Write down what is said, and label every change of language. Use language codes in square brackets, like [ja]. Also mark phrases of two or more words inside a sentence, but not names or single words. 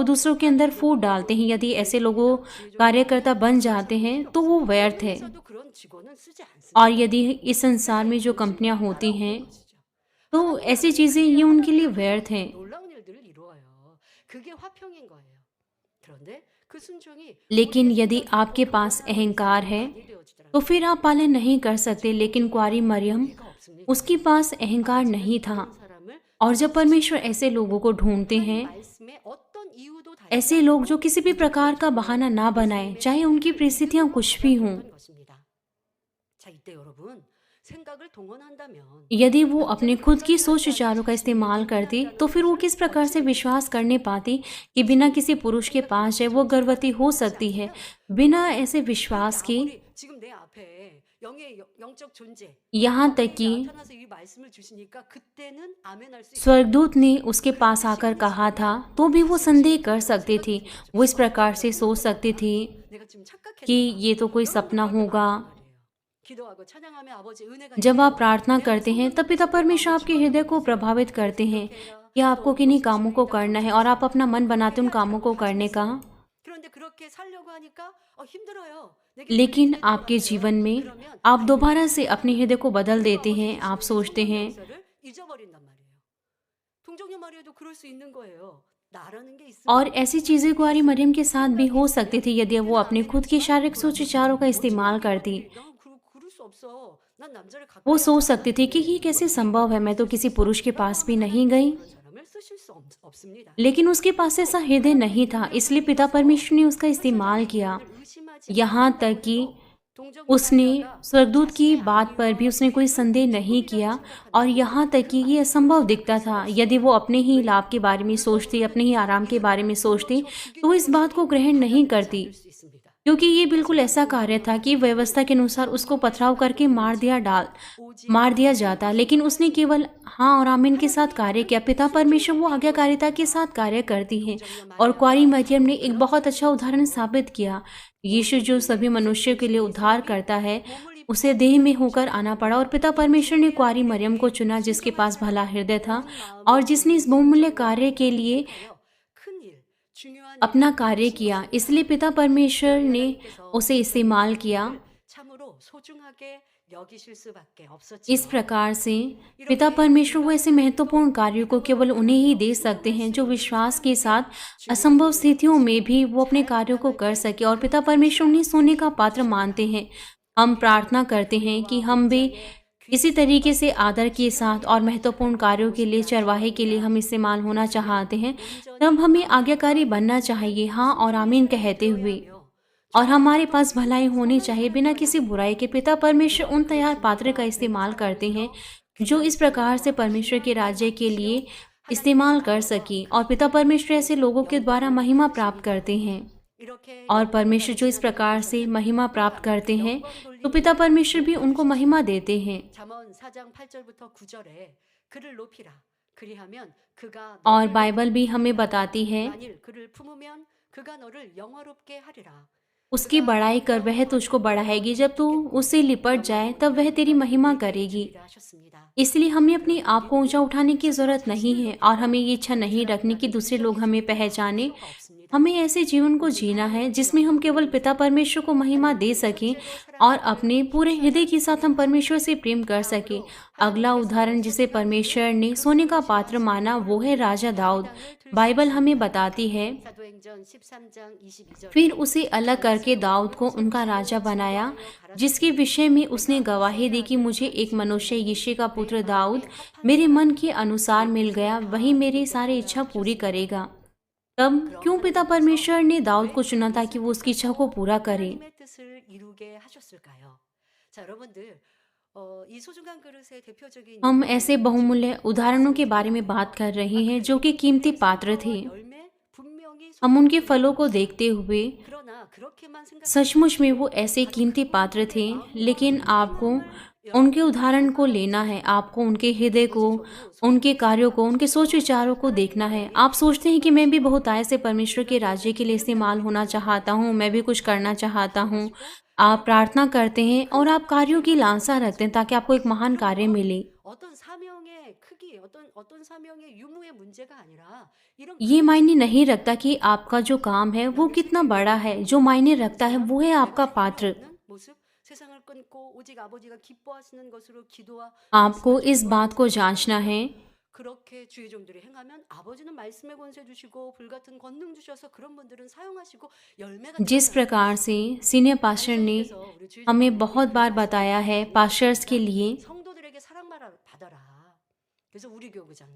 [ko] 우리가 [hi] दूसरों के अंदर [ko] 하나님의 [hi] फूट डालते हैं। [ko] 공의로 [hi] यदि ऐसे लोगों [ko] 믿음이나 지혜적으로 [hi] कार्यकर्ता [ko] 하나님의 [hi] बन [ko] 말씀을 [hi] जाते [ko] 설명할 [hi] हैं [ko] 필요 [hi] तो वो [ko] 없어요. [hi] व्यर्थ [ko] 어느 [hi] है। [ko] 회사도 그런 직원은 쓰지 [hi] और [ko] 않습니다. [hi] यदि इस संसार [ko] 회사의 [hi] में जो [ko] 본질이 [hi] कंपनियां होती हैं [ko] 날아오는 것이죠. [hi] तो [ko] 하나님 [hi] ऐसी [ko] 나라는 [hi] चीज़ें ये [ko] 그래야 [hi] उनके लिए [ko] 하나님의 [hi] व्यर्थ [ko] 나라는 [hi] हैं। [ko] 놀라운 일들을 이루어요. 그게 화평인 거예요. 그런데 그 순종이 [hi] लेकिन [ko] 우리의 [hi] यदि [ko] 생각대로 [hi] आपके पास [ko] 변화하는 [hi] अहंकार [ko] 삶이 [hi] है [ko] 많이 [hi] तो [ko] 되어지더라고요. [hi] फिर आप पालन नहीं कर सकते। लेकिन कुंवारी [ko] 동정녀 [hi] मरियम, [ko] 여기가 없습니다. [hi] उसके पास अहंकार [ko] 아버지는 [hi] नहीं था। [ko] 그런 사람을 [hi] और जब परमेश्वर [ko] 찾으십니다. [hi] ऐसे लोगों को ढूंढते [ko] 하나님 [hi] हैं, [ko] 말씀에 어떤 이유도 달지 [hi] ऐसे लोग जो [ko] 않고 [hi] किसी भी प्रकार का [ko] 이기적으로 [hi] बहाना ना बनाएं, [ko] 예수님의 [hi] चाहे उनकी [ko] 생각을 [hi] परिस्थितियां [ko] 믿음으로 [hi] कुछ भी हों, [ko] 받아들였던 것입니다. 자, 이때 여러분 생각을 동원한다면 [hi] यदि वो अपने [ko] 남자를 [hi] खुद की [ko] 가까이 [hi] सोच [ko] 하지 않은 [hi] विचारों का [ko] 자신에게 [hi] इस्तेमाल करती [ko] 예민하다는 [hi] तो फिर वो [ko] 것을 [hi] किस प्रकार से [ko] 어찌 [hi] विश्वास [ko] 믿겠습니까? [hi] करने पाती कि बिना किसी पुरुष के पास जाए वो गर्भवती हो [ko] 그렇지 [hi] सकती है। [ko] 않으면 [hi] बिना [ko] 그거는 [hi] ऐसे [ko] 그렇게 [hi] विश्वास के, [ko] 아무리 지금 내 앞에 영의 영적 존재 [hi] यहाँ तक [ko] 하나님이 [hi] कि [ko] 나타나서 이 말씀을 주시니까 그때는 아멘할 수 있습니다. [hi] स्वर्गदूत ने उसके पास [ko] 그런데 [hi] आकर [ko] 시간이 [hi] कहा था [ko] 지나면 [hi] तो भी वो [ko] 다시 [hi] संदेह [ko] 무신론적이라고 [hi] कर सकती [ko] 생각이 [hi] थी। [ko] 되는 거죠. [hi] वो इस प्रकार [ko] 내가 [hi] से सोच [ko] 꿈꿨나 [hi] सकती [ko] 봐. [hi] थी [ko] 내가 지금 [hi] कि [ko] 착각했나 봐. [hi] ये तो कोई [ko] 여러분도 [hi] सपना [ko] 그럴 때 [hi] होगा। [ko] 많단 말이에요. 기도하고 찬양하며 아버지 은혜가 [hi] जब आप [ko] 임해요. [hi] प्रार्थना [ko] 내 안에 [hi] करते हैं [ko] 성령 [hi] तब पिता [ko] 내주셔서 내 [hi] परमेश्वर [ko] 마음을 [hi] आपके हृदय को [ko] 주관하고 계세요. [hi] प्रभावित करते हैं [ko] 이렇게 해라. [hi] कि [ko] 또 [hi] आपको [ko] 어느 [hi] किन्हीं [ko] 것이 [hi] कामों को [ko] 주일이다 [hi] करना है और आप [ko] 결정하세요. [hi] अपना मन बनाते [ko] 그렇게 [hi] उन कामों [ko] 해야지라고 [hi] को करने का। [ko] 가르쳤어요. 그런데 그렇게 살려고 하니까 힘들어요. 내게 틀린 [hi] लेकिन [ko] 기대들이 [hi] आपके [ko] 올라와요. [hi] जीवन में [ko] 그러면 [hi] आप दोबारा से [ko] 일부러 [hi] अपने हृदय को बदल [ko] 일부러 [hi] देते [ko] 아버지 [hi] हैं। आप [ko] 주시는 그 [hi] सोचते [ko] 성령 [hi] हैं, [ko] 역사를 잊어버린단 말이에요. 동정녀 마리아도 그럴 수 있는 거예요. 나라는 게 [hi] और [ko] 있으면 [hi] ऐसी चीज़ें [ko] 하나님이 [hi] कुंवारी [ko] 계세요. [hi] मरियम के साथ भी [ko] 생각이 [hi] हो सकती [ko] 있으면 [hi] थी यदि वो [ko] 그때는 [hi] अपने खुद के [ko] 아멘했지만 [hi] शारीरिक सोच [ko] 돌아서서 [hi] विचारों का [ko] 어떻게 [hi] इस्तेमाल करती। [ko] 이거를 나 그럴 수 없어. 난 남자를 [hi] वो [ko] 가까이 하지 [hi] सोच सकती थी कि [ko] 않았는데 [hi] ये कैसे [ko] 어떻게 이 [hi] संभव है, [ko] 사람을 [hi] मैं तो [ko] 쓸 수 [hi] किसी [ko] 있어? [hi] पुरुष के [ko] 라고 [hi] पास भी [ko] 하면 [hi] नहीं [ko] 하나님께서 [hi] गई। [ko] 그런 사람을 쓰실 수 없습니다. [hi] लेकिन उसके पास ऐसा [ko] 또 [hi] हृदय [ko] 하나님의 [hi] नहीं था, [ko] 능력을 [hi] इसलिए पिता [ko] 믿어서 [hi] परमेश्वर ने उसका [ko] 그 [hi] इस्तेमाल [ko] 사람의 [hi] किया। [ko] 결단을 의심하지 [hi] यहाँ तक [ko] 않는다고 [hi] कि [ko] 해도 동정녀 [hi] उसने [ko] 마리아가 [hi] स्वर्गदूत की [ko] 자신의 [hi] बात पर भी [ko] 아기와 [hi] उसने कोई [ko] 유익은 [hi] संदेह नहीं [ko] 조금이라도 [hi] किया। और [ko] 생각한다면 [hi] यहाँ तक [ko] 그 [hi] कि ये [ko] 말씀을 [hi] असंभव दिखता [ko] 수락할 [hi] था। [ko] 수가 [hi] यदि वो [ko] 없어요. [hi] अपने ही [ko] 왜? [hi] लाभ के बारे में सोचती, अपने ही आराम के बारे में सोचती, [ko] 이렇죠 [hi] तो वो इस [ko] 죽이는 [hi] बात को [ko] 것으로 [hi] ग्रहण नहीं [ko] 받아들이지 [hi] करती, [ko] 않을 수 있습니다. [hi] क्योंकि ये बिल्कुल [ko] 하지만 [hi] ऐसा कार्य [ko] 동정녀 [hi] था कि [ko] 마리아는 [hi] व्यवस्था के अनुसार उसको [ko] 본인의 [hi] पथराव करके [ko] 생각대로 오직 [hi] मार दिया [ko] 아멘으로 [hi] जाता। लेकिन उसने [ko] 순종하였습니다. [hi] केवल हाँ और आमीन के साथ [ko] 하나님의 [hi] कार्य [ko] 말은 [hi] किया। पिता परमेश्वर वो [ko] 순종하면 [hi] आज्ञाकारिता के [ko] 이루어집니다. [hi] साथ कार्य करती है। [ko] 동정녀 [hi] और कुंवारी [ko] 마리아가 [hi] मरियम ने [ko] 바로 [hi] एक [ko] 그런 [hi] बहुत अच्छा उदाहरण [ko] 사람이었죠. [hi] साबित किया। यीशु [ko] 모든 [hi] जो [ko] 우리를 [hi] सभी [ko] 위해서 [hi] मनुष्य के [ko] 죽으신 [hi] लिए उद्धार [ko] 예수님이 [hi] करता है, [ko] 몸을 [hi] उसे [ko] 입고 [hi] देह में [ko] 땅에 [hi] होकर [ko] 오셨다는 [hi] आना पड़ा। और पिता [ko] 이 [hi] परमेश्वर ने [ko] 존귀한 [hi] कुंवारी मरियम को [ko] 일에 [hi] चुना जिसके पास भला [ko] 순종하시고 [hi] हृदय था [ko] 온 [hi] और [ko] 마음을 [hi] जिसने [ko] 우리 [hi] इस बहुमूल्य [ko] 동정녀 [hi] कार्य के [ko] 마리아를 [hi] लिए [ko] 택하여 큰일, 중요한 [hi] अपना [ko] 일을 [hi] कार्य [ko] 이루신 [hi] किया। [ko] 것입니다. [hi] इसलिए पिता परमेश्वर [ko] 그러니 [hi] ने [ko] 하나님께서 [hi] उसे [ko] 동정녀 [hi] इस्तेमाल किया। [ko] 마리아를 참으로 소중하게 여기실 수밖에 [hi] इस [ko] 없었지요. [hi] प्रकार से पिता [ko] 이렇게 [hi] परमेश्वर वो ऐसे [ko] 불가능한 [hi] महत्वपूर्ण [ko] 일도 [hi] कार्यों को [ko] 믿음으로 [hi] केवल उन्हें ही [ko] 받아들여 [hi] दे सकते [ko] 순종할 [hi] हैं [ko] 수 [hi] जो [ko] 있는 [hi] विश्वास के साथ [ko] 사람에게 중요한 [hi] असंभव [ko] 일을 [hi] स्थितियों में [ko] 맡기시고 [hi] भी वो अपने [ko] 잘 [hi] कार्यों को [ko] 나갈 [hi] कर [ko] 때 [hi] सके। और पिता [ko] 그분을 [hi] परमेश्वर उन्हें [ko] 통치라 [hi] सोने का [ko] 이렇게 [hi] पात्र [ko] 주십니다. [hi] मानते हैं। हम प्रार्थना करते हैं कि [ko] 그와 [hi] हम भी [ko] 목자의 [hi] इसी [ko] 귀한 [hi] तरीके से [ko] 것과 [hi] आदर के साथ और [ko] 지혜롭게 [hi] महत्वपूर्ण [ko] 살아가는 [hi] कार्यों के लिए, [ko] 모습이라 [hi] चरवाहे के लिए [ko] 소원합니다. [hi] हम इस्तेमाल होना [ko] 그렇다면 [hi] चाहते हैं। [ko] 온전히 [hi] तब हमें [ko] 마음과 [hi] आज्ञाकारी बनना [ko] 믿음으로 [hi] चाहिए, हाँ और [ko] 순종의 [hi] आमीन [ko] 삶이 [hi] कहते [ko] 되어야 [hi] हुए। [ko] 하며 [hi] और [ko] 좋은 [hi] हमारे [ko] 일도 [hi] पास भलाई होनी [ko] 선한 [hi] चाहिए [ko] 삶을 [hi] बिना [ko] 되어야 [hi] किसी [ko] 하며 [hi] बुराई के। पिता परमेश्वर [ko] 우리가 [hi] उन [ko] 그 [hi] तैयार पात्र का [ko] 진리와 은혜를 [hi] इस्तेमाल करते हैं [ko] 살아가면서 [hi] जो [ko] 귀한 [hi] इस प्रकार से [ko] 생명과 [hi] परमेश्वर के [ko] 귀한 걸 [hi] राज्य के लिए [ko] 맡기시어 하나님의 [hi] इस्तेमाल कर [ko] 나라와 [hi] सके। [ko] 그 [hi] और पिता परमेश्वर ऐसे [ko] 기업으로 [hi] लोगों के द्वारा [ko] 영광을 [hi] महिमा प्राप्त [ko] 받으십니다. [hi] करते हैं। [ko] 이렇게 [hi] और [ko] 영광을 [hi] परमेश्वर जो इस [ko] 받으신 [hi] प्रकार से [ko] 하나님께서는 [hi] महिमा प्राप्त [ko] 또한 [hi] करते हैं [ko] 영광 [hi] तो [ko] 돌리는 [hi] पिता परमेश्वर भी [ko] 복을 [hi] उनको [ko] 주시죠. [hi] महिमा देते हैं। [ko] 잠언 4장 8절부터 9절에 그를 높이라 그리하면 그가 [hi] और [ko] 너를 [hi] बाइबल भी [ko] 높이리라. [hi] हमें बताती है, [ko] 만일 그를 품으면 그가 너를 영화롭게 하리라. [hi] उसकी [ko] 그가 [hi] बड़ाई कर, [ko] 너의 [hi] वह तुझको [ko] 영화를 [hi] बढ़ाएगी। [ko] 너에게 [hi] जब तू [ko] 주겠고 [hi] उससे लिपट जाए तब वह तेरी महिमा [ko] 내게 [hi] करेगी। [ko] 주리라 하셨습니다. [hi] इसलिए हमें अपने [ko] 그러니 [hi] आप को ऊंचा [ko] 우리는 [hi] उठाने की [ko] 스스로 [hi] ज़रूरत नहीं [ko] 자신을 [hi] है और [ko] 높이고 [hi] हमें ये इच्छा [ko] 그 [hi] नहीं रखनी कि [ko] 사람보다 [hi] दूसरे लोग हमें [ko] 인정해주는 [hi] पहचाने। [ko] 필요가 없습니다. [hi] हमें ऐसे जीवन को [ko] 오직 [hi] जीना है [ko] 하나님께 [hi] जिसमें हम [ko] 영광 [hi] केवल [ko] 돌리는 [hi] पिता [ko] 삶, [hi] परमेश्वर को महिमा दे [ko] 하나님을 [hi] सकें [ko] 첫째로 [hi] और [ko] 사랑하기를 [hi] अपने पूरे हृदय के साथ हम [ko] 축사하였습니다. [hi] परमेश्वर से प्रेम कर सकें। [ko] 다음으로 [hi] अगला [ko] 하나님께서 [hi] उदाहरण जिसे [ko] 선택한 [hi] परमेश्वर [ko] 분은 [hi] ने [ko] 그 [hi] सोने का [ko] 그릇이 [hi] पात्र माना वो है राजा दाऊद। [ko] 다윗왕을 들수 [hi] बाइबल हमें [ko] 있습니다. [hi] बताती है, [ko] 사도행전 13장 22절에 [hi] फिर उसे अलग करके दाऊद को उनका राजा बनाया, जिसके विषय में उसने गवाही दी कि मुझे एक मनुष्य यिशै का पुत्र दाऊद मेरे मन के अनुसार मिल गया, वही मेरी सारी इच्छा पूरी करेगा। तब क्यों पिता परमेश्वर ने दाऊद को चुना ताकि वो उसकी इच्छा को पूरा करे? [ko] 하나님의 뜻을 이루게 하셨을까요? 자, 여러분들 이 소중한 그릇의 대표적인 [hi] हम [ko] 예를 [hi] ऐसे [ko] 지금 [hi] बहुमूल्य उदाहरणों के बारे में [ko] 말씀드리는데요. [hi] बात कर रहे हैं जो कि कीमती पात्र थे। [ko] 열매 분명히 [hi] हम उनके फलों को देखते हुए [ko] 그러나 그렇게만 [hi] सचमुच में [ko] 생각하지 [hi] वो ऐसे [ko] 아직 [hi] कीमती पात्र थे, [ko] 마음과 [hi] लेकिन आपको [ko] 행함을 [hi] उनके [ko] 여러분들이 [hi] उदाहरण को [ko] 생각하고 [hi] लेना है, [ko] 있습니다. [hi] आपको उनके हृदय को, [ko] 아버지적으로 [hi] उनके [ko] 성령께서 [hi] कार्यों को, उनके सोच [ko] 나타나셔서 [hi] विचारों को [ko] 하나님의 [hi] देखना है। [ko] 나라를 [hi] आप सोचते हैं कि मैं भी बहुत आय से [ko] 세워나가시고 [hi] परमेश्वर के राज्य [ko] 인간들한테 [hi] के लिए [ko] 기름 [hi] इस्तेमाल [ko] 부음을 [hi] होना [ko] 드리는 [hi] चाहता हूँ, मैं भी कुछ करना चाहता [ko] 하나님을 [hi] हूँ। [ko] 가지고 [hi] आप [ko] 그렇게 [hi] प्रार्थना करते हैं और आप [ko] 큰 [hi] कार्यों की [ko] 주의종이 [hi] लालसा [ko] 되어가는 [hi] रखते हैं ताकि [ko] 것입니다. [hi] आपको एक महान [ko] 그런 [hi] कार्य [ko] 건 [hi] मिले। [ko] 어떤 사명의 크기, 어떤 사명의 유무의 문제가 아니라 이런 [hi] ये मायने नहीं [ko] 그릇들이 [hi] रखता कि आपका जो काम है वो [ko] 나의 [hi] कितना [ko] 생명이 [hi] बड़ा है, जो [ko] 있는 [hi] मायने रखता है [ko] 그렇지만 [hi] वो है [ko] 내가 [hi] आपका [ko] 힘이 [hi] पात्र। [ko] 없는 모습, 세상을 끊고 오직 아버지가 기뻐하시는 것으로 기도와 [hi] आपको [ko] 말씀을 [hi] इस बात [ko] 전도하는 [hi] को [ko] 삶을 [hi] जांचना है। [ko] 살면서 그렇게 주의 종들이 행하면 아버지는 말씀의 권세 주시고 불같은 권능 주셔서 그런 분들은 사용하시고 열매가 [hi] जिस [ko] 드러나는 [hi] प्रकार से [ko] 것입니다. [en] senior pastor [hi] ने [ko] 간사님께서 우리 주의 [hi] हमें [ko] 종들에게 [hi] बहुत बार बताया है, [ko] 권고하시는 [hi] पास्टर्स के [ko] 말씀입니다. [hi] लिए, [ko] 성도들에게 사랑받아라. 그래서 우리 교구장님